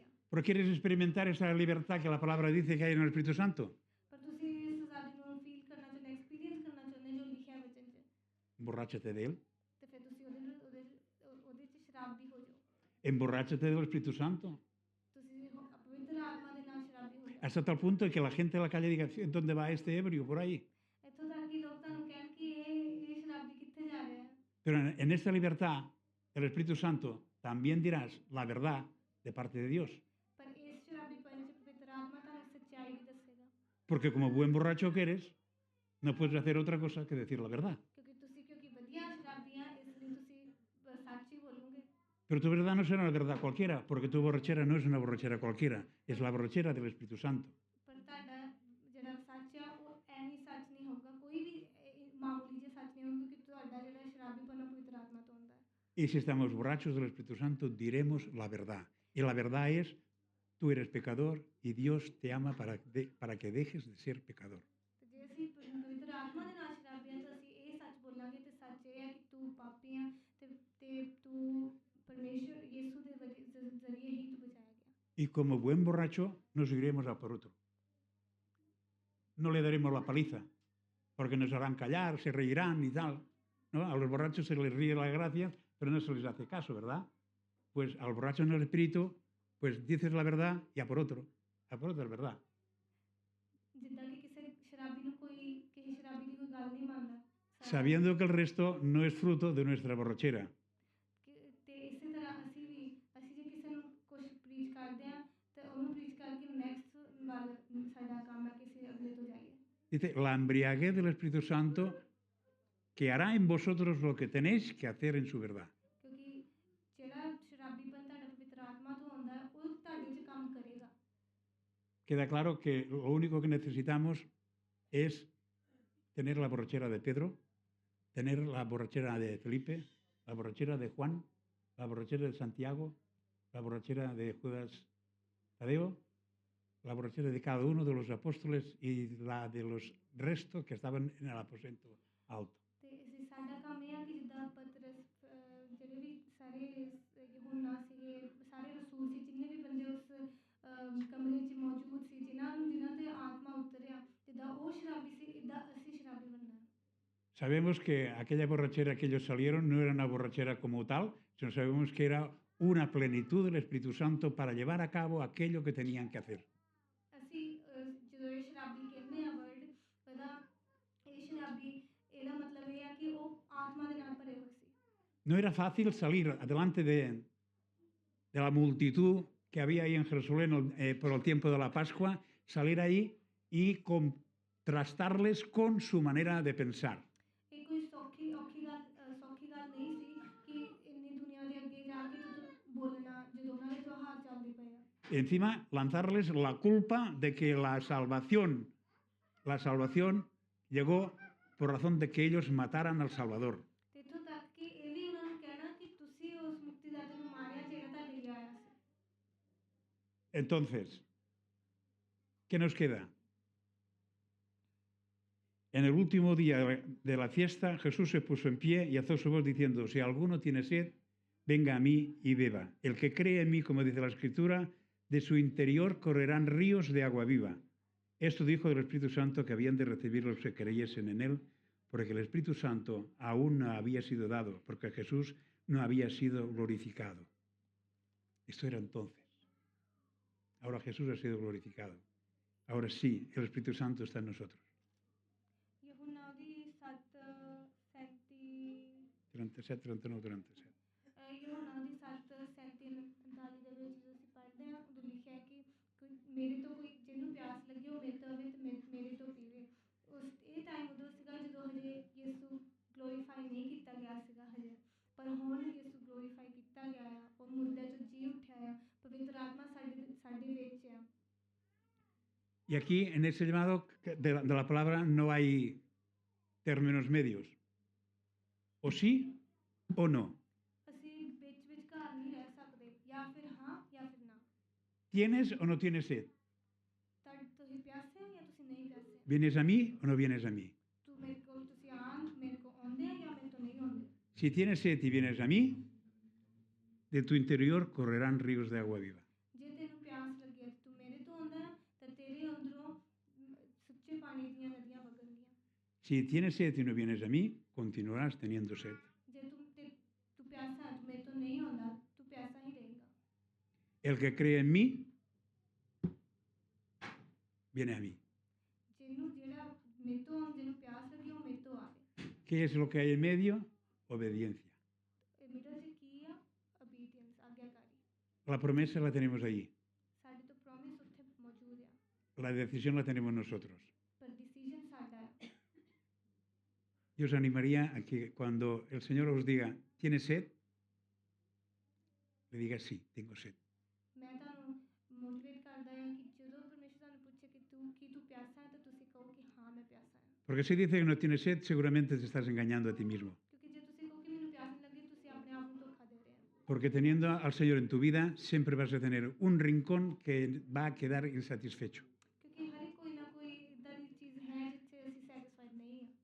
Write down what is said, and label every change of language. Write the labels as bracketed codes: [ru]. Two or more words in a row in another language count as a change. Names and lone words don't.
[es] Pero quieres experimentar esa libertad que la palabra dice que hay en el Espíritu Santo. [pa] ਪਰ ਤੁਸੀਂ ਇਸ ਆਜ਼ਾਦੀ ਨੂੰ ਫੀਲ ਕਰਨਾ ਚਾਹੁੰਦੇ, ਐਕਸਪੀਰੀਅੰਸ ਕਰਨਾ ਚਾਹੁੰਦੇ ਜੋ ਲਿਖਿਆ ਵਚਨ 'ਚ, [es] Emborráchate de él. [pa] ਤੇ ਫਿਰ ਤੁਸੀਂ ਉਹਦੇ 'ਚ ਸ਼ਰਾਬੀ ਹੋ ਜਾਓ। [es] Emborráchate del Espíritu Santo. [pa] ਤੁਸੀਂ ਪਵਿੱਤਰ ਆਤਮਾ ਦੇ ਨਾਲ ਸ਼ਰਾਬੀ ਹੋ ਜਾਓ। [es] Hasta tal punto que la gente de la calle diga, ¿dónde va este ebrio? Por ahí. [pa] ਇੱਥੋਂ ਤੱਕ ਕਿ ਲੋਕ ਤੁਹਾਨੂੰ ਕਹਿਣ ਕਿ ਇਹ ਸ਼ਰਾਬੀ ਕਿੱਥੇ ਜਾ ਰਿਹਾ ਹੈ। [es] Pero en esta libertad, el Espíritu Santo, también dirás la verdad de parte de Dios. [pa] ਪਰ ਇਸ ਸ਼ਰਾਬੀਪਨ 'ਚ ਪਵਿੱਤਰ ਆਤਮਾ ਤੁਹਾਨੂੰ ਸੱਚਾਈ ਵੀ ਦੱਸੇਗਾ, [es] Porque como buen borracho que eres, no puedes hacer otra cosa que decir la verdad. [pa] ਕਿਉਂਕਿ ਵਧੀਆ ਸ਼ਰਾਬੀ ਆ, ਇਸ ਲਈ ਤੁਸੀਂ ਸੱਚ ਹੀ ਬੋਲੋਗੇ। [es] Pero tu verdad no será una verdad cualquiera, porque tu borrachera no es una borrachera cualquiera, es la borrachera del Espíritu Santo. [pa] ਪਰ ਤੁਹਾਡਾ ਜਿਹੜਾ ਸੱਚ ਆ ਉਹ ਐਵੇਂ ਸੱਚ ਨਹੀਂ ਹੋਊਗਾ, ਕੋਈ ਵੀ ਮਾਮੂਲੀ ਜਿਹਾ ਸੱਚ ਨਹੀਂ ਹੋਊਗਾ, ਕਿਉਂਕਿ ਤੁਹਾਡਾ ਜਿਹੜਾ ਸ਼ਰਾਬੀਪਨ ਆ ਪਵਿੱਤਰ ਆਤਮਾ ਤੋਂ ਹੁੰਦਾ ਹੈ। [es] Y si estamos borrachos del Espíritu Santo, diremos la verdad. Y la verdad es, tú eres pecador y Dios te ama para que dejes de ser pecador. [pa] ਤੇ ਜੇ ਅਸੀਂ ਪਵਿੱਤਰ ਆਤਮਾ ਦੇ ਨਾਲ ਸ਼ਰਾਬੀ ਹਾਂ ਤਾਂ ਅਸੀਂ ਇਹ ਸੱਚ ਬੋਲਾਂਗੇ, ਤੇ ਸੱਚ ਇਹ ਹੈ ਕਿ ਤੂੰ ਪਾਪੀ ਆ ਤੇ ਤੂੰ ਪਰਮੇਸ਼ਰ ਯਿਸੂ ਦੇ ਜ਼ਰੀਏ ਹੀ ਤੂੰ ਬਚਾਇਆ ਗਿਆ। [es] Y como buen borracho, nos iremos a por otro. No le daremos la paliza, porque nos harán callar, se reirán y tal. ¿No? A los borrachos se les ríe la gracia, pero no se les hace caso, ¿verdad? Pues al borracho en el espíritu, pues dices la verdad y a por otro es verdad. [pa] ਜਿੱਦਾਂ ਕਿ ਕਿਸੇ ਸ਼ਰਾਬੀ ਦੀ ਕੋਈ ਗੱਲ ਨਹੀਂ ਮੰਨਦਾ, [es] Sabiendo que el resto no es fruto de nuestra borrachera. [pa] ਤੇ ਇਸੇ ਤਰ੍ਹਾਂ ਅਸੀਂ ਜੇ ਕਿਸੇ ਨੂੰ ਕੁਝ ਪ੍ਰੀਚ ਕਰਦੇ ਆ ਤੇ ਉਹਨੂੰ ਪ੍ਰੀਚ ਕਰਕੇ ਨੈਕਸਟ ਵੱਲ ਸਾਡਾ ਕੰਮ ਹੈ ਕਿ ਅਸੀਂ ਅਗਲੇ ਤੋਂ ਜਾਈਏ। [es] Dice, la embriaguez del Espíritu Santo que hará en vosotros lo que tenéis que hacer en su verdad. [pa] ਕਿਉਂਕਿ ਜਿਹੜਾ ਸ਼ਰਾਬੀਪਨ ਤੁਹਾਡਾ ਪਵਿੱਤਰ ਆਤਮਾ ਤੋਂ ਆਉਂਦਾ ਹੈ ਉਹ ਤੁਹਾਡੇ 'ਚ ਕੰਮ ਕਰੇਗਾ। [es] Queda claro que lo único que necesitamos es tener la borrachera de Pedro, tener la borrachera de Felipe, la borrachera de Juan, la borrachera de Santiago, la borrachera de Judas Tadeo, la borrachera de cada uno de los apóstoles y la de los restos que estaban en el aposento alto. [pa] ਤੇ ਸਾਡਾ ਕੰਮ ਇਹ ਆ ਕਿ ਜਿੱਦਾਂ ਪਤਰਸ, ਜਿਹੜੇ ਵੀ ਸਾਰੇ ਯਹੂਨਾ ਸੀਗੇ, ਸਾਰੇ ਰਸੂਲ ਸੀ, ਜਿੰਨੇ ਵੀ ਬੰਦੇ ਉਸ ਕਮਰੇ 'ਚ ਮੌਜੂਦ ਸੀ, ਜਿਨ੍ਹਾਂ ਤੇ ਆਤਮਾ ਉਤਰਿਆ, ਜਿੱਦਾਂ ਉਹ ਸ਼ਰਾਬੀ ਸੀ, ਇੱਦਾਂ ਅਸੀਂ ਸ਼ਰਾਬੀ ਬਣਨਾ। [es] Sabemos que aquella borrachera que ellos salieron no era una borrachera como tal, sino sabemos que era una plenitud del Espíritu Santo para llevar a cabo aquello que tenían que hacer. [pa] ਅਸੀਂ ਜਦੋਂ ਇਹ ਸ਼ਰਾਬੀ ਕਹਿੰਦੇ ਆ ਵਰਡ, ਇਹ ਸ਼ਰਾਬੀ ਇਹਦਾ ਮਤਲਬ ਇਹ ਆ ਕਿ ਉਹ ਆਤਮਾ ਦੇ ਨਾਲ ਭਰੇ ਹੋਏ ਸੀ। [es] No era fácil salir adelante de la multitud que había ahí en Jerusalén por el tiempo de la Pascua, salir ahí y contrastarles con su manera de pensar. [pa] ਇਹ ਕੋਈ ਸੌਖੀ ਗੱਲ ਨਹੀਂ ਸੀ ਕਿ ਇੰਨੀ ਦੁਨੀਆ ਦੇ ਅੱਗੇ ਜਾ ਕੇ ਬੋਲਣਾ ਜਦੋਂ ਉਹਨਾਂ ਦੇ ਤਿਉਹਾਰ ਚੱਲਦੇ ਪਏ ਆ। [es] Encima lanzarles la culpa de que la salvación llegó por razón de que ellos mataran al Salvador. [pa] ਤੇ ਇੱਥੋਂ ਤੱਕ ਕਿ ਇਹ ਵੀ ਉਹਨਾਂ ਨੂੰ ਕਹਿਣਾ ਕਿ ਤੁਸੀਂ ਉਸ ਮੁਕਤੀਦਾਤਾ ਨੂੰ ਮਾਰਿਆ ਜਿਹੜਾ ਤੁਹਾਡੇ ਲਈ ਆਇਆ ਸੀ। [es] Entonces, ¿qué nos queda? En el último día de la fiesta, Jesús se puso en pie y alzó su voz diciendo, si alguno tiene sed, venga a mí y beba. El que cree en mí, como dice la Escritura, de su interior correrán ríos de agua viva. Esto dijo del Espíritu Santo que habían de recibir los que creyesen en él, porque el Espíritu Santo aún no había sido dado, porque Jesús no había sido glorificado. Esto era entonces. Ahora Jesús ha sido glorificado. Ahora sí, el Espíritu Santo está en nosotros. [pa] ਯਹੂਨਾ ਦੀ 7:37 37, 39, 37. ਯਹੂਨਾ ਦੀ 7:37 39 ਦੇ ਵਿੱਚ ਜਦੋਂ ਅਸੀਂ ਪੜ੍ਹਦੇ ਹਾਂ ਉਦੋਂ ਲਿਖਿਆ ਹੈ ਕਿ ਮੇਰੇ ਤੋਂ ਕੋਈ ਜਿਹਨੂੰ ਪਿਆਸ ਲੱਗੇ ਉਹ ਮੇਰੇ ਤੋਂ ਆਵੇ ਤੇ ਮੇਰੇ ਤੋਂ ਪੀਵੇ। ਇਹ ਟਾਈਮ ਉਦੋਂ ਸੀਗਾ ਜਦੋਂ ਹਜੇ ਯਿਸੂ ਗਲੋਰੀਫਾਈ ਨਹੀਂ ਕੀਤਾ ਗਿਆ ਸੀਗਾ ਹਜੇ, ਪਰ ਹੁਣ ਯਿਸੂ ਗਲੋਰੀਫਾਈ ਕੀਤਾ ਗਿਆ ਆ, ਉਹ ਮੁਰਦਿਆਂ 'ਚੋਂ ਜੀ ਉੱਠਿਆ ਆ, ਪਵਿੱਤਰ ਆਤਮਾ ਸਾਡੇ ਵਿੱਚ [es] Y aquí, en ese llamado de la palabra, no hay términos medios. O sí o no. [pa] ਅਸੀਂ ਵਿਚਕਾਰ ਨਹੀਂ ਰਹਿ ਸਕਦੇ, ਜਾਂ ਫਿਰ ਹਾਂ ਜਾਂ ਫਿਰ ਨਾ। [es] ¿Tienes o no tienes sed? [pa] ਤੁਸੀਂ ਪਿਆਸੇ ਹੋ ਜਾਂ ਤੁਸੀਂ ਨਹੀਂ ਪਿਆਸੇ? [es] ¿Vienes a mí o no vienes a mí? [pa] ਮੇਰੇ ਕੋਲ ਤੁਸੀਂ ਮੇਰੇ ਕੋਲ ਆਉਂਦੇ ਆ ਜਾਂ ਮੇਰੇ ਤੋਂ ਨਹੀਂ ਆਉਂਦੇ? [es] Si tienes sed y vienes a mí, de tu interior correrán ríos de agua viva. [pa] ਜੇ ਤੈਨੂੰ ਪਿਆਸ ਲੱਗੀ ਹੈ ਤੂੰ ਮੇਰੇ ਤੋਂ ਆਉਂਦਾ ਹੈ ਤਾਂ ਤੇਰੇ ਅੰਦਰੋਂ ਸੁੱਚੇ ਪਾਣੀ ਦੀਆਂ ਨਦੀਆਂ ਵਗਣਗੀਆਂ। [es] Si tienes sed y no vienes a mí, continuarás teniendo sed. [pa] ਜੇ ਤੂੰ ਪਿਆਸਾ ਹੈ ਤੂੰ ਮੇਰੇ ਤੋਂ ਨਹੀਂ ਆਉਂਦਾ ਤੂੰ ਪਿਆਸਾ ਹੀ ਰਹੇਗਾ। [es] El que cree en mí, viene a mí. [pa] ਜਿਹਨੂੰ ਜਿਹਨੂੰ ਪਿਆਸ ਲੱਗੀ ਉਹ ਮੇਰੇ ਤੋਂ ਆਵੇ। [es] ¿Qué es lo que hay en medio? Obediencia. [pa] ਮਿਡਲ 'ਚ ਕੀ ਆ? obedience, ਆਗਿਆਕਾਰੀ। [es] La promesa la tenemos allí. [pa] ਸਾਡੇ ਤੋਂ ਪ੍ਰੋਮਿਸ ਉੱਥੇ ਮੌਜੂਦ ਆ, [es] La decisión la tenemos nosotros. [pa] ਪਰ ਡਿਸੀਜਨ ਸਾਡਾ ਹੈ। [es] Yo os animaría a que cuando el Señor os diga, ¿tienes sed? Le digas, sí, tengo sed. [pa] ਮੈਂ ਤੁਹਾਨੂੰ ਮੋਟੀਵੇਟ ਕਰਦਾ ਹਾਂ ਕਿ ਜਦੋਂ ਪਰਮੇਸ਼ਰ ਤੁਹਾਨੂੰ ਪੁੱਛੇ ਕਿ ਤੂੰ ਪਿਆਸਾ ਹੈ ਤਾਂ ਤੁਸੀਂ ਕਹੋ ਕਿ ਹਾਂ ਮੈਂ ਪਿਆਸਾ ਹਾਂ। [es] Porque si dice que no tienes sed, seguramente te estás engañando a ti mismo. [pa] ਕਿਉਂਕਿ ਜੇ ਤੁਸੀਂ ਕਹੋ ਕਿ ਮੈਨੂੰ ਪਿਆਸ ਨਹੀਂ ਲੱਗੀ ਤੁਸੀਂ ਆਪਣੇ ਆਪ ਨੂੰ ਧੋਖਾ ਦੇ ਰਹੇ ਹੋ। [es] Porque teniendo al Señor en tu vida, siempre vas a tener un rincón que va a quedar insatisfecho. [pa] ਕਿਉਂਕਿ ਹਰ ਕੋਈ ਨਾ ਕੋਈ ਇਦਾਂ ਦੀ ਚੀਜ਼ ਹੈ ਜਿੱਥੇ ਅਸੀਂ ਸੈਟੀਸਫਾਈਡ ਨਹੀਂ ਹਾਂ।